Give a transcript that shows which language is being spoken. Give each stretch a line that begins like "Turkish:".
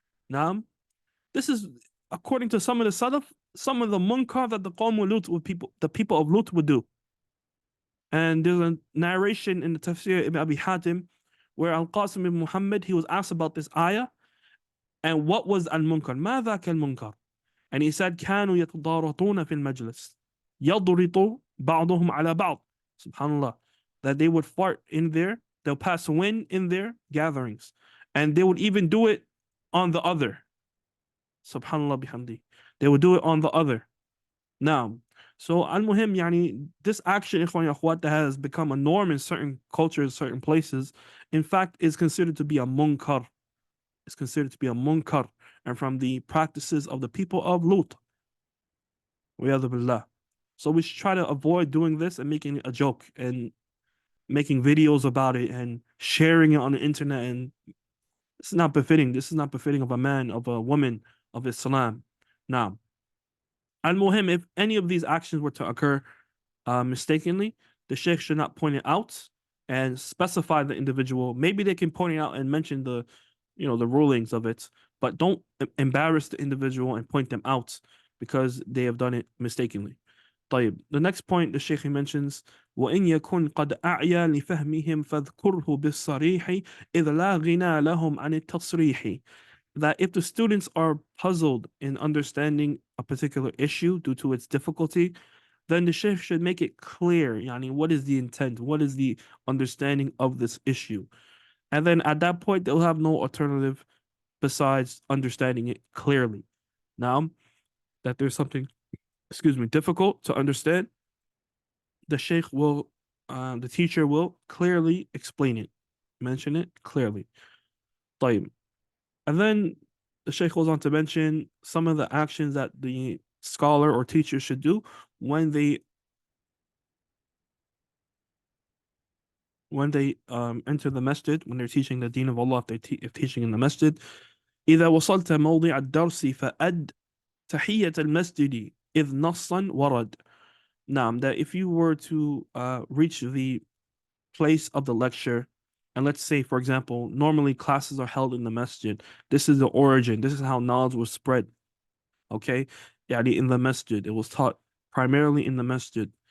English: Now, this is according to some of the Salaf, some of the munkar that the Qawm Lut would the people of Lut would do. And there's a narration in the Tafsir Ibn Abi Hatim where Al-Qasim ibn Muhammad, he was asked about this ayah and what was al-munkar,
Arabic: ماذا كالمنكر? And he said, كانوا يتضارطون في المجلس يضرط بعضهم على بعض. Subhanallah.
English: That they would fart in there, they'll pass wind in their gatherings. And they would even do it on the other. Subhanallah bihamdi. They would do it on the other. Now, so al-muhim, yani, this action, ikhwan akhwat, that has become a norm in certain cultures, certain places, in fact, is considered to be a munkar. It's considered to be a munkar, and from the practices of the people of Lut. So we should try to avoid doing this and making it a joke and making videos about it and sharing it on the internet. And this is not befitting. This is not befitting of a man, of a woman, of Islam. Now, al-muhim, if any of these actions were to occur mistakenly, the sheikh should not point it out and specify the individual. Maybe they can point it out and mention the rulings of it, but don't embarrass the individual and point them out because they have done it mistakenly.
Arabic: طيب.
English: The next point the sheikh mentions,
Arabic: وإن يكن قد أعيا لفهمهم فاذكره بالصريح إذ لا غنى لهم عن التصريح.
English: That if the students are puzzled in understanding a particular issue due to its difficulty, then the sheikh should make it clear, yani, what is the intent, what is the understanding of this issue. And then at that point, they'll have no alternative besides understanding it clearly. Now, that there's something, difficult to understand, the sheikh will, the teacher will clearly explain it, mention it clearly.
Arabic: طيب.
English: And then the sheikh goes on to mention some of the actions that the scholar or teacher should do when they enter the masjid, when they're teaching the deen of Allah, if teaching in the masjid.
Arabic: إذا وصلت موضع الدرس فأد تحية المسجد إذ نصا ورد.
English: Now, that if you were to reach the place of the lecture, and let's say, for example, normally classes are held in the masjid. This is the origin. This is how knowledge was spread. Okay? Yani in the masjid. It was taught primarily in the masjid.